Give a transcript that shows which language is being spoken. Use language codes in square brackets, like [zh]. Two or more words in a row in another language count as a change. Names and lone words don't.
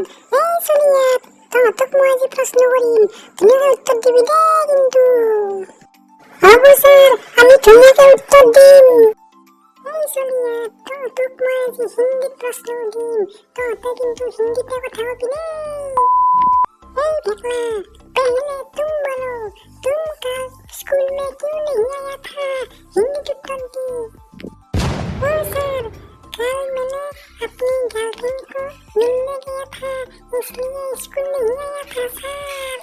[as] এই চলিয়াত, তহঁতক মই আজি প্ৰশ্ন কৰিম, ধুনীয়াকৈ উত্তৰ দিবি দেই কিন্তু। হ'ব ছাৰ, আমি ধুনীয়াকৈ উত্তৰ দিম। এই চলিয়াত, তহঁতক মই আজি হিন্দীত প্ৰশ্ন দিম, তহঁতে কিন্তু হিন্দীতে কথা কবি দেই। এই ভেকলা, [hi] पहले तुम बोलो, तुम कल स्कूल में क्यों नहीं आया था? हिंदी उत्तर दी। ओ सर, कल मैंने अपनी गर्लफ्रेंड को मिलने गया था, इसलिए स्कूल नहीं आया था सर।